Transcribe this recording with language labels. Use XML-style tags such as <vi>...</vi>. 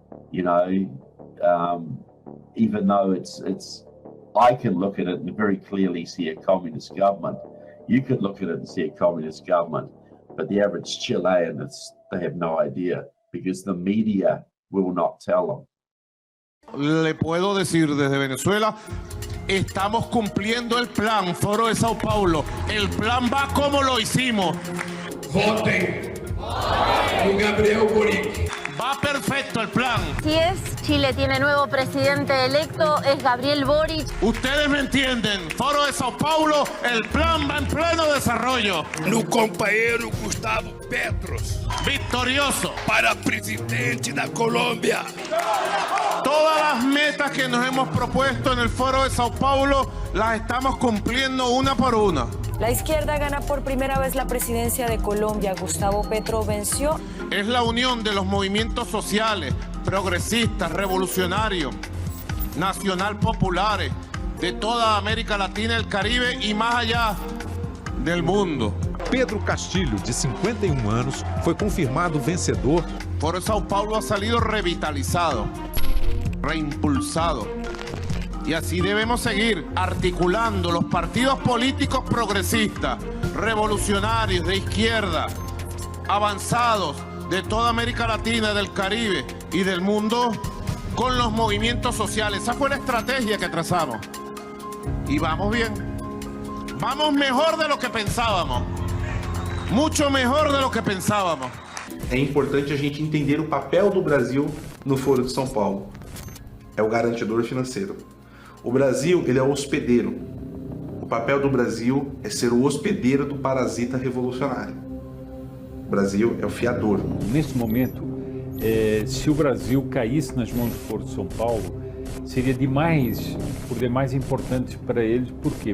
<en>You know, even though it's I can look at it and very clearly see a communist government. You could look at it and see a communist government, but the average Chilean, they have no idea because the media will not tell them.</en> <es>Le puedo decir desde Venezuela, estamos cumpliendo el plan, Foro de Sao Paulo. El plan va como lo hicimos. Voten por Gabriel Boric. Va perfecto el plan. Si es, Chile tiene nuevo presidente electo, es Gabriel Boric. Ustedes me entienden, Foro de Sao Paulo, el plan va en pleno desarrollo. No compañero Gustavo Petros. Victorioso. Para presidente de Colombia. Todas las metas que nos hemos propuesto en el Foro de Sao Paulo las estamos cumpliendo una por una. La izquierda gana por primera vez la presidencia de Colombia. Gustavo Petro venció. Es la unión de los movimientos sociales, progresistas, revolucionarios, nacional populares, de toda América Latina, el Caribe y más allá del mundo.</es> <pt>Pedro Castilho, de 51 anos, foi confirmado vencedor.</pt> <es>Foro de Sao Paulo ha salido revitalizado, reimpulsado. Y así debemos seguir articulando los partidos políticos progresistas, revolucionarios, de izquierda, avanzados de toda América Latina, del Caribe y del mundo, con los movimientos sociales. Esa fue la estrategia que trazamos. Y vamos bien. Vamos mejor de lo que pensábamos. Mucho mejor de lo que pensábamos.</es> <pt>É importante a gente entender o papel do Brasil no Foro de São Paulo. É o garantidor financeiro. O Brasil, ele é o hospedeiro. O papel do Brasil é ser o hospedeiro do parasita revolucionário. O Brasil é o fiador. Nesse momento, se o Brasil caísse nas mãos do Foro de São Paulo, seria por demais importante para eles. Por quê?</pt>